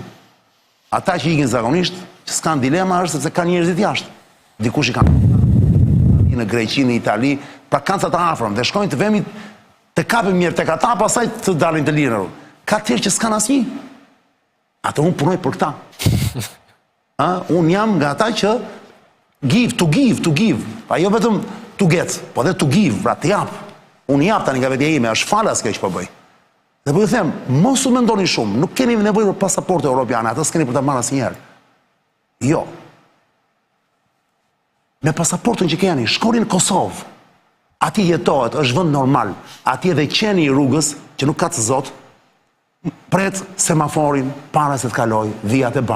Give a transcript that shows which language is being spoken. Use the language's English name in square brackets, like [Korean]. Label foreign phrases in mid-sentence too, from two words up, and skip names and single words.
[Albanian] Ata që ikin zakonisht, që s'kan dilema është sepse kanë njerëzit jashtë. Dikush i kanë në Greqi, në Itali, pra kanë sa të afërm dhe shkojnë të vemi të kapim mirë tek ata, pastaj të dalin të lirë. Ka tjerë që s'kan asnjë. Ato unë punoj për këta. Unë jam nga ata që [English] to give. [Albanian] Pa jo vetëm [English] to get, [Albanian] po dhe [English] to give, [Albanian] pra të jap. Unë jap tani nga vetja ime, është falas kjo që po bëj. Dhe po ju them, mos u mendoni shumë, nuk keni nevojë për pasaportë europiane, ata s'keni për ta marrë asnjëherë. Jo. Me pasaportën që keni, shkoni në Kosovë. Ati jetohet, është vend normal. Ati edhe qeni i rrugës, që nuk ka të zot, pret semaforin para se të kaloj vijat e bardha.